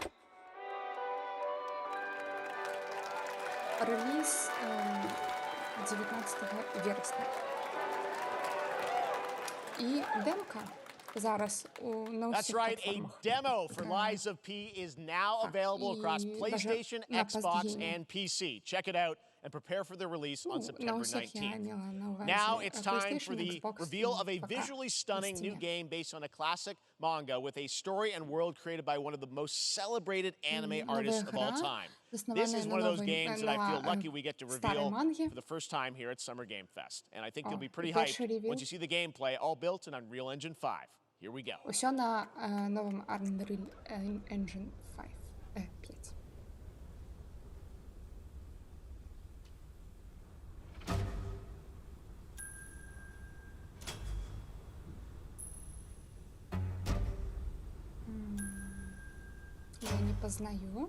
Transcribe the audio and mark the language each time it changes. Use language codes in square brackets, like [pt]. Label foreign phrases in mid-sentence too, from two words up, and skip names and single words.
[uk] Релиз 19 вересня. І демка зараз на усіх [en] That's right, a [uk] платформах. [en] demo for Lies of P is now available across PlayStation, Xbox, and PC. Check it out and prepare for the release on September 19th. Now it's time for the reveal of a visually stunning new game based on a classic manga with a story and world created by one of the most celebrated anime artists of all time. This is one of those games that I feel lucky we get to reveal for the first time here at Summer Game Fest. And I think you'll be pretty hyped once you see the gameplay, all built in Unreal Engine 5. Here we go. [be] Усё на новом Unreal Engine 5. [ru] 5. Я не познаю.